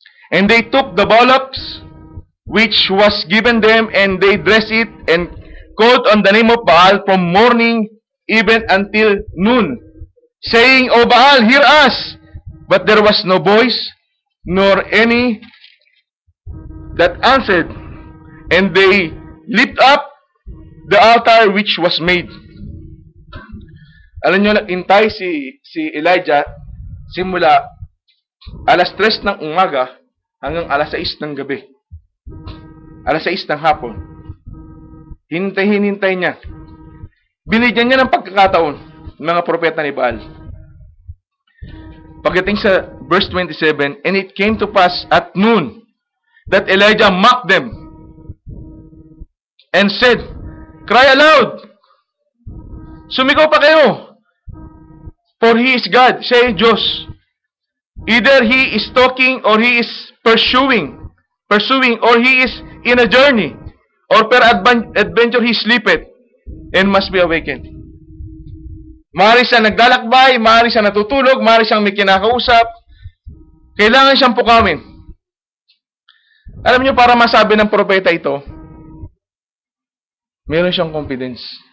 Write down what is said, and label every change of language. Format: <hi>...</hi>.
<en>And they took the bullocks which was given them, and they dressed it, and called on the name of Baal from morning even until noon, saying, O Baal, hear us. But there was no voice, nor any that answered. And they lift up the altar which was made.</en> <tl>Alam nyo, intay si Elijah simula alas 3 ng umaga hanggang alas 6 ng gabi. Alas 6 ng hapon. Hinintay niya. Binigyan niya ng pagkakataon ng mga propeta ni Baal. Pagdating sa</tl> <en>verse 27, and it came to pass at noon that Elijah mocked them and said, cry aloud!</en> <tl>Sumigaw pa kayo!</tl> <en>For he is God,</en> <tl>siya ay Diyos.</tl> <en>Either he is talking or he is pursuing, or he is in a journey, or per adventure he sleepeth and must be awakened.</en> <tl>Maaari siya naglalakbay, maaari siya natutulog, maaari siyang may kinakausap. Kailangan siyang pukawin. Alam niyo, para masabi ng propeta ito, meron siyang confidence.</tl>